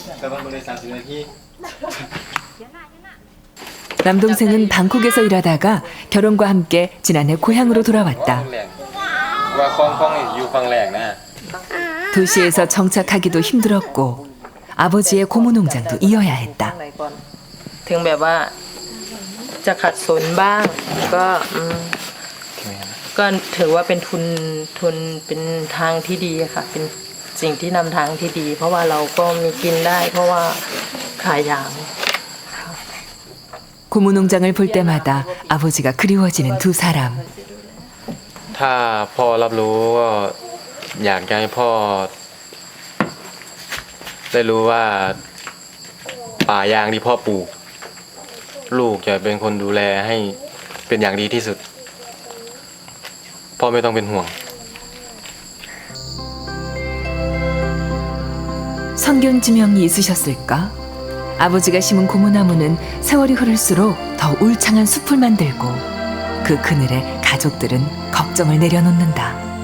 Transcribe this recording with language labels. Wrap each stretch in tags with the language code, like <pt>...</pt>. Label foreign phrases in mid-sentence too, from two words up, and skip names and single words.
<ko>남동생은 방콕에서 일하다가 결혼과 함께 지난해 고향으로 돌아왔다. 도시에서 정착하기도 힘들었고 아버지의 고무농장도 이어야 했다.</ko> <th>ถึงแบบว่าจะขัดสนบ้างก็ถือว่าเป็นทุนเป็นทางที่ดีค่ะเป็นสิ่งที่นำทางที่ดีเพราะว่าเราก็มีกินได้เพราะว่าขายยาง</th> <ko>고무농장을 볼 때마다 아버지가 그리워지는 두 사람.</ko> <th>ถ้าพ่อรับรู้ก็อยากให้พ่อได้รู้ว่าป่ายางที่พ่อปลูกลูกจะเป็นคนดูแลให้เป็นอย่างดีที่สุดพ่อไม่ต้องเป็นห่วง</th> <ko>성견지명이 있으셨을까? 아버지가 심은 고무나무는 세월이 흐를수록 더 울창한 숲을 만들고 그 그늘에 가족들은 걱정을 내려놓는다.</ko>